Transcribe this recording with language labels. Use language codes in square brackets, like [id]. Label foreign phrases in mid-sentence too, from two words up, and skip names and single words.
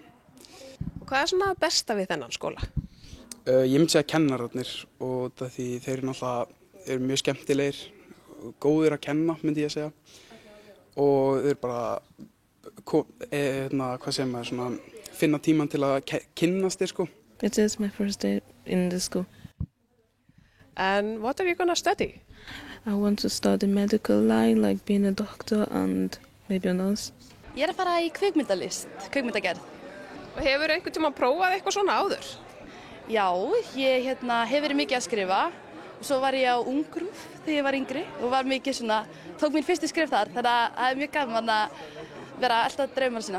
[is] Og hvað svona besta við þennan skóla? Ég myndi segja kennararnir og því þeir eru mjög skemmtilegir og góðir að kenna, myndi ég segja. Og þeir bara finna tíman til að kynnast þér, sko. [en] It is my first day in the school. And what are you going to study? I want to study medical line, like being a doctor and maybe a nurse. [is] Ég að fara í kvikmyndagerð. Og hefur einhvern tímann prófað eitthvað svona áður? Já, ég hef verið mikið að skrifa. Svo var ég á Ungrúf þegar ég var yngri og var mikið tók mín fyrstu skrif þar. Þannig að það mjög gaman að vera alltaf draumar sína.